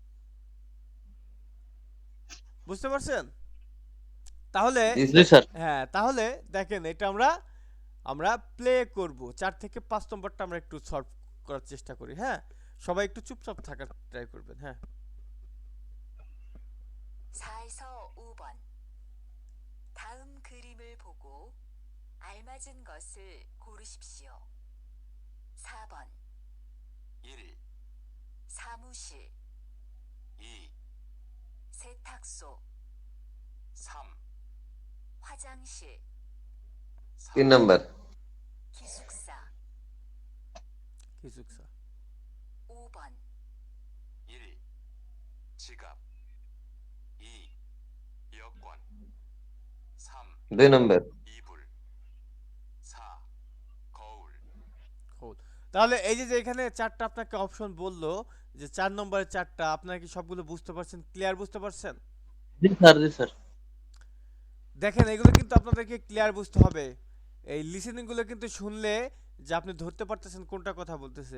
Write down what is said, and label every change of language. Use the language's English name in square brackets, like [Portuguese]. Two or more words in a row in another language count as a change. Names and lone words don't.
[Bangla] বুঝতে পারছেন? তাহলে জি স্যার। হ্যাঁ, তাহলে দেখেন এটা আমরা আমরা প্লে করব। 4 থেকে 5 নম্বরটা আমরা একটু সলভ করার চেষ্টা করি। হ্যাঁ, সবাই একটু চুপচাপ থাকার ট্রাই করবেন। হ্যাঁ, [Korean] 4에서 5번. 다음 그림을 보고 알맞은 것을 고르십시오. 4번. 1, 사무실, 2, 세탁소, 3, 화장실, 3 4, [Bangla] নাম্বার। [Korean] 기숙사. 기숙사, 5번. 1, 지갑, 2, 여권, 3, [Bangla] 2 নাম্বার। [Korean] 이불, 4, 거울, [Bangla] cool। তাহলে এই যে এখানে 4টা আপনাকে অপশন বললো, যে 4 নম্বরের 4টা, আপনারা কি সবগুলো বুঝতে পারছেন, ক্লিয়ার বুঝতে পারছেন? জি স্যার, জি স্যার। দেখেন এগুলো কিন্তু আপনাদেরকে ক্লিয়ার বুঝতে হবে। এই লিসেনিং গুলো কিন্তু শুনলে যে আপনি ধরতে পারতেছেন কোনটা কথা বলতেছে।